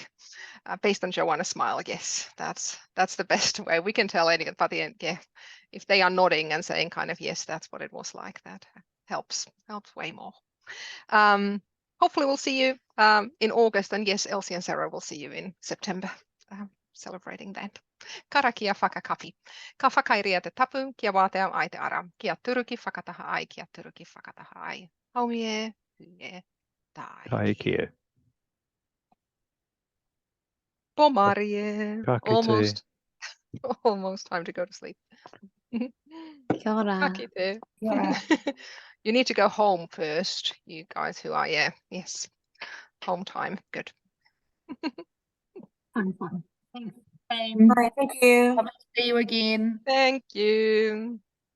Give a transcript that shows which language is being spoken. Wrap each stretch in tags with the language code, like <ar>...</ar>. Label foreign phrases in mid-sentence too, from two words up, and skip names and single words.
<en>Based on Joanna's smile, yes, that's the best way. We can tell anyone, but if they are nodding and saying kind of yes, that's what it was like, that helps way more. Hopefully we'll see you in August, and yes, Elsie and Sarah will see you in September, celebrating that.</en> <mi>Kara kia whakakapi. Ka whakairia te tapu, kia wātea ai te ara. Kia turuki whakataha ai, kia turuki whakataha ai. Haumie, huie, tai. Kai kia. Pomarie. Ka kite.</mi> <en>Almost time to go to sleep.</en> <mi>Kia ora. Ka kite.</mi> <en>You need to go home first, you guys who are, yes, home time. Good. Fun. Thanks. Bye, thank you. Love to see you again. Thank you.</en>